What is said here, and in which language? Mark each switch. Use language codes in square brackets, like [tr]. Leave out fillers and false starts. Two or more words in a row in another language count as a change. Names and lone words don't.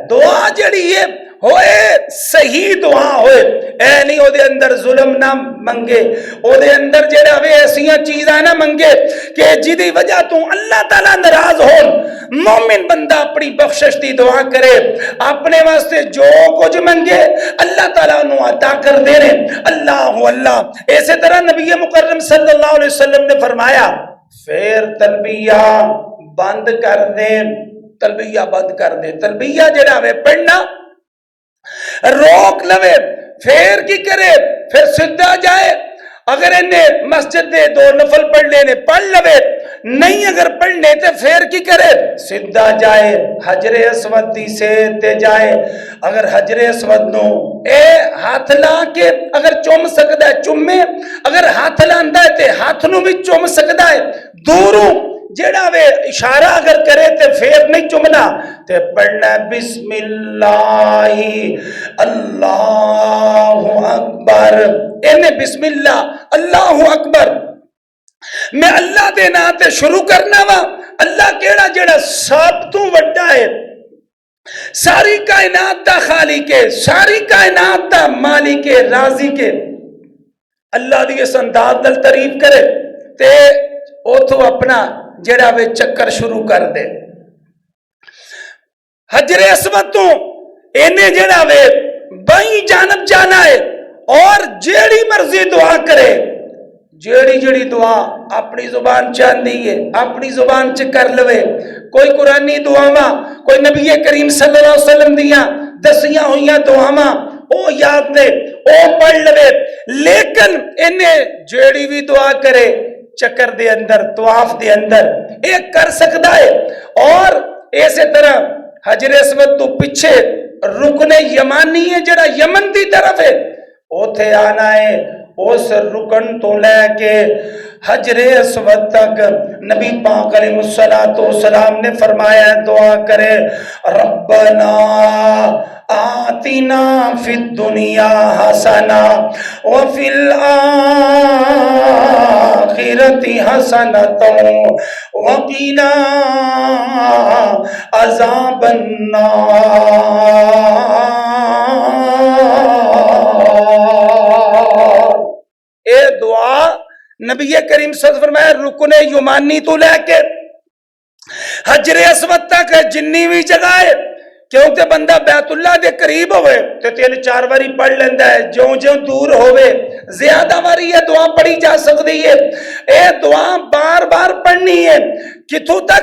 [pa] دعا جڑی ہے ہووے صحیح دعا ہووے، اے نہیں اوہدے اندر ظلم نہ منگے، اوہدے اندر جیہڑا وے ایسیاں چیزاں نہ منگے کہ جہدی وجہ توں اللہ تعالیٰ ناراض ہو. مومن بندہ اپنی بخشش دی دعا کرے، اپنے واسطے جو کچھ منگے اللہ تعالیٰ نوں عطا کر دے رہے. اللہ اللہ. [ur] اسی طرح نبی مکرم [ar] صلى الله عليه وسلم [ur] نے فرمایا پھر تلبیہ بند کر دے، تلبیہ بند کر دے. [pa] تلبیہ جیہڑا وے پڑھنا روک لوے، پھر کی کرے، پھر سیدھا جائے. اگر انہیں مسجد دے 2 نفل پڑھ لینے پڑھ لوے، نہیں اگر پڑھنے تو پھر کی کرے، سیدھا جائے حجرِ اسود دی سے تے جائے. اگر حجرِ اسود نوں اے ہتھ لا کے اگر چم سکدا ہے چمے، اگر ہتھ لاندا ہے تے ہتھ نوں بھی چم سکدا ہے. دوروں جیہڑا وے اشارہ اگر کرے تے پھر نہیں چمنا، تے پڑھنا [ar] بسم الله الله أكبر. [pa] انہیں [ar] بسم الله الله أكبر [pa] میں اللہ دے نام تے شروع کرنا واں. اللہ کیہڑا جیہڑا سب توں وڈا ہے، ساری کائنات دا خالق ہے، ساری کائنات دا مالک ہے، راضی کے. اللہ دی اس انداز نال تعریف کرے تے اوتھوں اپنا جیہڑا وے چکر شروع کر دے. حجرِ اسود توں انہیں جیہڑا وے بائیں جانب جانا ہے اور جیہڑی مرضی دعا کرے، جیہڑی جیہڑی دعا اپنی زبان چ آندی ہے اپنی زبان چ کر لوے. کوئی قرآنی دعاواں، کوئی نبی کریم [ar] صلى الله عليه وسلم [pa] دیاں دسیاں ہوئیاں دعاواں او یاد نے او پڑھ لوے. لیکن انہیں جیہڑی بھی دعا کرے چکر دے اندر طواف دے اندر ایک کر سکتا ہے. اور اسی طرح حجرِ اسود توں پیچھے رکنِ یمانی ہے جیہڑا یمن کی طرف ہے، اوتھے آنا ہے. اس رکن توں لے کے حجرِ اسود تک نبی پاک [ar] عليه الصلاة والسلام [pa] نے فرمایا دعا کرے [ar] ربنا آتنا في الدنيا حسنة و في الآخرة حسنة و قنا عذاب النار. [pa] اے دعا نبی کریم [ar] صلى الله عليه وسلم [pa] فرمایا رکنِ یمانی توں لے کے حجرِ اسود تک جنی بھی جگہ ہے، کیونکہ بندہ بیت اللہ دے قریب ہووے تو 3-4 واری پڑھ لیندا ہے، جیوں جیوں دور ہووے [ur] زیادہ باری یہ دعا پڑھی جا سکتی ہے. [pa] یہ دعا بار بار پڑھنی ہے۔ کتھوں تک?